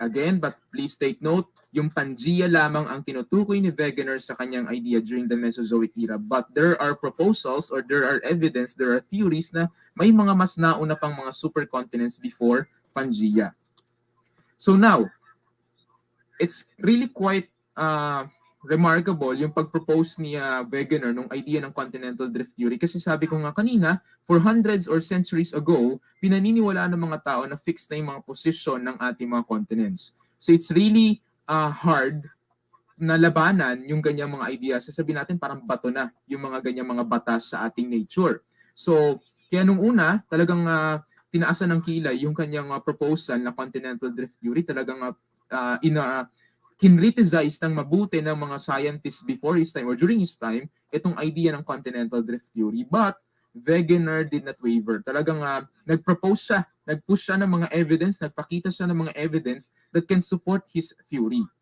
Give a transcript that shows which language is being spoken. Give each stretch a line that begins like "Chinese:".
English: Again, but please take note,
Filipino: yung Pangaea lamang ang tinutukoy ni Wegener sa kanyang idea during the Mesozoic era.
English: But there are proposals or there are evidence, there are theories
Filipino: na may mga mas nauna pang mga
English: supercontinents before Pangaea. So now, it's really quite
Filipino: remarkable yung pag-propose ni Wegener nung idea ng continental drift theory. Kasi sabi ko nga kanina, for hundreds or centuries ago, pinaniniwala ng mga tao na fixed na yung mga posisyon ng ating mga continents. So it's really hard na labanan yung ganyang mga ideas. Sasabihin natin parang bato na yung mga ganyang mga batas sa ating nature. So, kaya nung una, talagang tinaasan ng kilay yung kanyang proposal na continental drift theory. Talagang kinriticize ng mabuti ng mga scientists before his time or during his time itong idea ng continental drift theory.
English: But Wegener did not waver.
Filipino: Talagang nag-propose siya, nag-push siya ng mga evidence, nagpakita siya ng mga evidence that can support his theory.